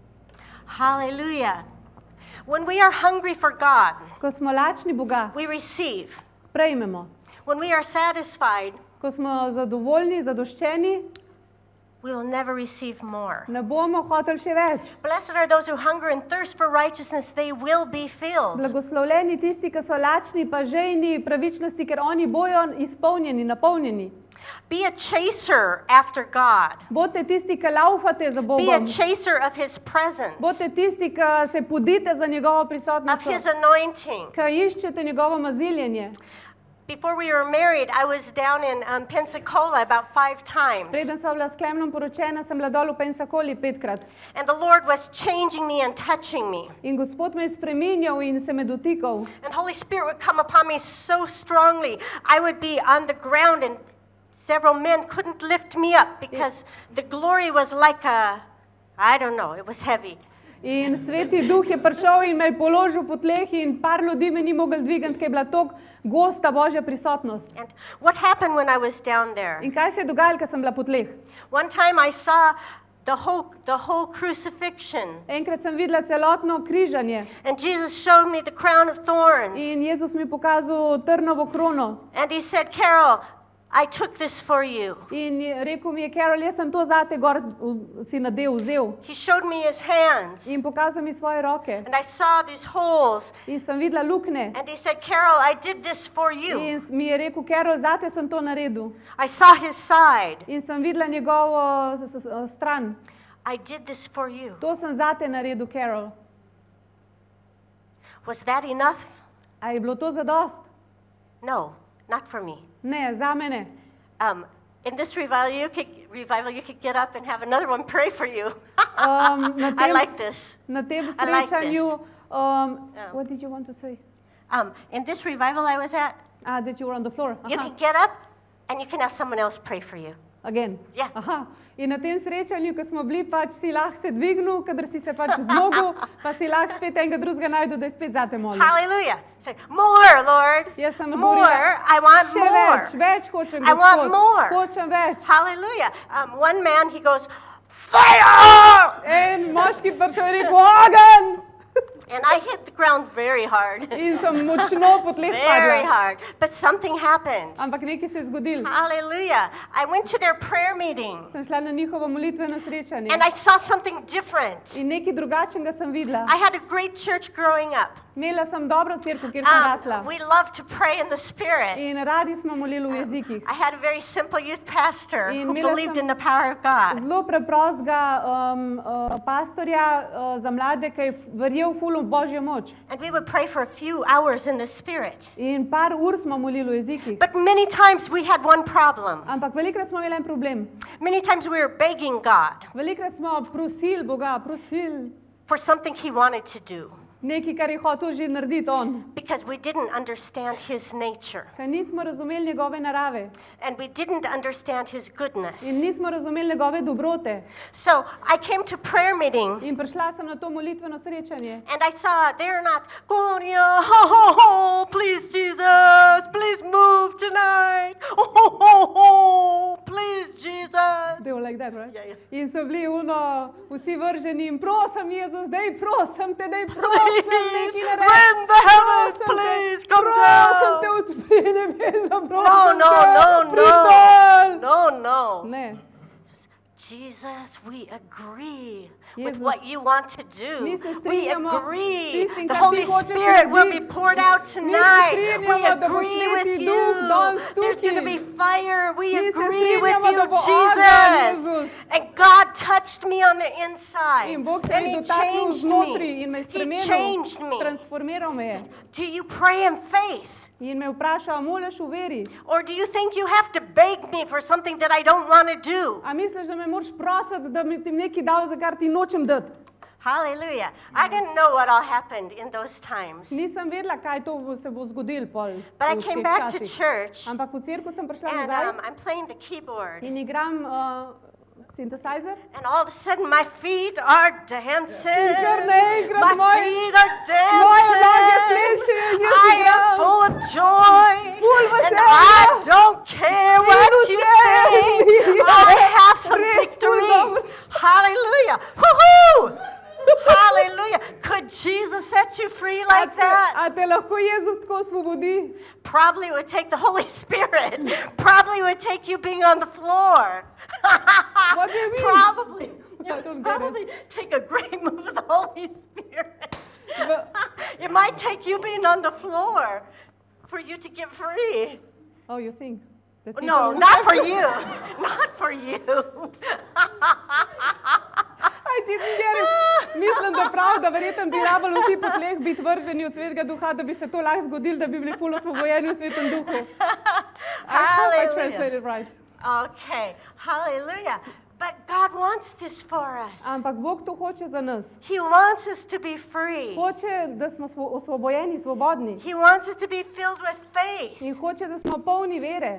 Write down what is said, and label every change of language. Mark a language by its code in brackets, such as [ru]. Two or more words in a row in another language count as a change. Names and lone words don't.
[en] Hallelujah. When we are hungry for God, [sl] Ko smo lačni Boga, [en] we receive. [sl] prejmemo. [en] When we are satisfied, [sl] Ko smo zadovoljni, zadoščeni, [en] we will never receive more. [sl] ne bomo hoteli še več. [en] Blessed are those who hunger and thirst for righteousness, they will be filled. [sl] Blagoslovljeni tisti, ki so lačni pa žejni pravičnosti, ker oni bojo izpolnjeni, napolnjeni. [en] Be a chaser after God. [sl] Bodite tisti, ki laufate za [en] Be a [sl] Bogom. [en] chaser of His presence, [sl] Bodite tisti, ki se podite za njegovo [en] of His [sl] prisotnost, [en] anointing. [sl] ki iščete njegovo maziljenje. [en] Before we were married, I was down in Pensacola about 5 times. [sl] Preden sva bila s Klemnom poročena, sem bila dol v Pensacoli 5-krat. [en] And the Lord was changing me and touching me. [sl] In Gospod me je spreminjal in se me dotikal. [en] And Holy Spirit would come upon me so strongly. I would be on the ground and several men couldn't lift me up because the glory was like I don't know, it was heavy. [sl] In sveti duh je prišel in me je položil po tleh in par ljudi me ni mogel dvigati, ker je bila tako gosta Božja prisotnost. [en] And what happened when I was down there? [sl] In kaj se je dogajalo, ko sem bila po tleh? [en] One time I saw the whole crucifixion. [sl] Enkrat sem videla celotno križanje [en] And Jesus showed me the crown of thorns. [sl] in Jezus mi je pokazal trnovo krono. [en] And he said, Carol, I took this for you. [sl] In rekel mi je, Carol, jaz sem to zate gor si nadev vzel. [en] He showed me his hands. [sl] In pokazal mi svoje roke. [en] And I saw these holes. [sl] In sem videla luknje. [en] And he said, Carol, I did this for you. [sl] In mi je rekel, Carol, zate sem to naredil. [en] I saw his side. [sl] In sem videla njegovo stran. [en] I did this for you. [sl] To sem zate naredil, [en] Carol. Was that enough? [sl] A je bilo to zadost? [en] No, not for me. [sl] Ne, za mene. [en] In this revival, you could get up and have another one pray for you. [sl] Na [en] I [sl] tem, [en] like this. [sl] na tem [en] I like srečanju, what did you want to say? In this revival I was at, That you were on the floor. you Aha, can get up and you can have someone else pray for you. again. [sl] Ja. Aha. In na tem srečanju, ko smo bili, pač si lahko se dvignil, kadar si se pač zmogel, pa si lahko spet enega drugega najdu, da je spet zate molil. [en] Hallelujah. Say, more, Lord. [sl] Jaz sem [en] More. [sl] odgovorila, [en] I want [sl] še [en] more. [sl] več hočem, [en] I want [sl] Gospod. [en] more. [sl] Hočem več. [en] Hallelujah. One man, he goes, fire! [sl] En moški prišel in rekel, ogenj! [en] And I hit the ground very hard. [sl] in sem močno po tleh [en] Very [sl] padla. [en] hard. But something happened. [sl] Ampak nekaj se je zgodilo. [en] Hallelujah. I went to their prayer meeting [sl] Sem šla na njihovo molitveno srečanje [en] and I saw something different. [sl] in nekaj drugačnega sem videla. [en] I had a great church growing up. [sl] Imela sem dobro cerkev, kjer sem rasla. [en] We loved to pray in the Spirit. [sl] In radi smo molili v jezikih. [en] I had a very simple youth pastor [sl] In [en] who [sl] imela [en] believed [sl] sem [en] in the power of God. [sl] Zelo preprostega pastorja za mlade, ki je verjel ful v Božjo moč. [en] And we would pray for a few hours in the Spirit. [sl] In par ur smo molili v jezikih. [en] But many times we had one problem. [sl] Ampak velikrat smo imeli en problem. [en] Many times we were begging God [sl] Velikrat smo prosili Boga, prosili [en] for something He wanted to do [sl] nekaj, kar je hotel že narediti on. [en] because we didn't understand His nature [sl] Ker nismo razumeli njegove narave [en] and we didn't understand His [sl] in [en] goodness. [sl] nismo razumeli njegove dobrote. [en] So I came to prayer meeting [sl] In prišla sem na to molitveno srečanje. [en] and I saw they're not, Gloria, ho, ho, ho, please, Jesus, please move tonight. Oh, ho, ho, ho, please, Jesus. They were like that, right? [sl] Ja, ja. In so bili vsi vrženi in prosim Jezus, daj prosim te, daj prosim [en] Please, [sl] nekaj naredi. [en] rend the heavens, [sl] Prosim te, [en] please, come [sl] prosim te, [en] down. [sl] odpri nebesa, [en] No, [sl] prosim [en] no, [sl] te, [en] no, [sl] pridol. [en] no. No, no. [sl] Ne, [en] Jesus, we agree with [sl] Jezus, [en] what you want to do. [sl] mi se [en] We [sl] strinjamo [en] agree. [sl] s tistim, [en] The [sl] kar [en] Holy [sl] ti hočeš [en] Spirit will be [sl] narediti. [en] poured out [sl] Mi se [en] tonight. We [sl] strinjamo, da bo [en] agree with [sl] Sveti [en] you. [sl] Duh danes [en] There's going to [sl] tukaj. [en] be fire. We [sl] Mi se [en] agree with [sl] strinjamo, [en] you, [sl] da bo ogenj, [en] Jesus. [sl] Jezus. [en] And God touched me on the inside. [sl] In Bog se [en] And [sl] je [en] He [sl] dotaknil [en] changed [sl] znotri in me [en] me. [sl] je [en] He [sl] spremenil, [en] changed me. [sl] transformiral me je. [en] Do you pray in faith? [sl] In me vprašal, moliš v veri? [en] Or do you think you have to beg me for something that I don't want to do? [sl] A misliš, da me moraš prositi, da mi ti nekaj dal, za kar ti nočem dati? [en] Hallelujah. I didn't know what all happened in those times. [sl] Nisem vedela, kaj to se bo zgodilo pol. [en] But I [sl] v [en] came [sl] teh [en] back to [sl] časih. [en] church [sl] Ampak v cerkev sem prišla [en] and [sl] nazaj [en] I'm playing the keyboard. [sl] in igram synthesizer. [en] And all of a sudden my feet are dancing. [sl] kar naenkrat [en] My [sl] moje- [en] feet are [sl] moje noge [en] dancing. [sl] plešejo in jaz [en] I am [sl] igram. [en] full of joy. [sl] Ful [en] And [sl] veselja. [en] I don't care what you [sl] vesel. [en] think. I have some [sl] Res ful [en] victory. [sl] dobro. [en] Hallelujah. Woohoo! Hallelujah. Could Jesus set you free like that? [sl] A te lahko Jezus tako osvobodi? [en] Probably it would take the Holy Spirit. Probably it would take you being on the floor. What do you mean? Probably. I It don't would get it. probably take a great move of the Holy Spirit. But- It might take you being on the floor for you to get free. Oh, you think? that No, people- not for you. Not for you. I didn't get it. [sl] Mislim, da prav, da verjetno bi rabili vsi po tleh biti vrženi od Svetega Duha, da bi se to lahko zgodilo, da bi bili ful osvobojeni v Svetem Duhu. [en] I hope I Hallelujah. translated right. Okay. Hallelujah. But God wants this for us. [sl] Ampak Bog to hoče za nas. [en] He wants us to be free. [sl] Hoče, da smo osvobojeni, svobodni. [en] He wants us to be filled with faith. [sl] In hoče, da smo polni vere.